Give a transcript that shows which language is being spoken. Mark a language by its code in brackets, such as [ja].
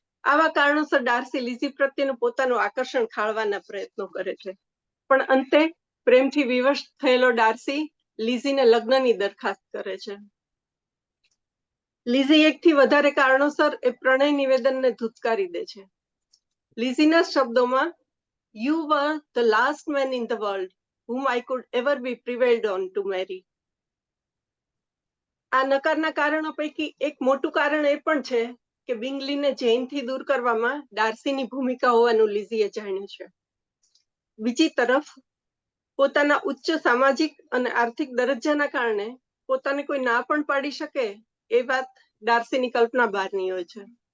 [gu] આવા કારણોસર ડાર્સી લીઝી પ્રત્યેનું પોતાનું આકર્ષણ ખાળવાના પ્રયત્નો કરે છે, પણ અંતે પ્રેમથી વિવશ થયેલો ડાર્સી લીઝીને લગ્નની દરખાસ્ત કરે છે. લીઝી એકથી વધારે કારણોસર એ પ્રણય નિવેદનને ધુતકારી દે છે. લીઝીના શબ્દોમાં, [en] "You were the last man in the world whom I could ever be prevailed on to marry." [gu] આ નકારના કારણો પૈકી એક મોટું કારણ એ પણ છે કે બિંગલીને જૈનથી દૂર કરવામાં ડાર્સીની ભૂમિકા હોવાનું લીઝીએ જાણ્યું છે. બીજી તરફ પોતાના ઉચ્ચ સામાજિક અને આર્થિક દરજ્જાના કારણે પોતાને કોઈ ના પણ પાડી શકે એ વાત ડાર્સીની કલ્પના બહારની હોય છે.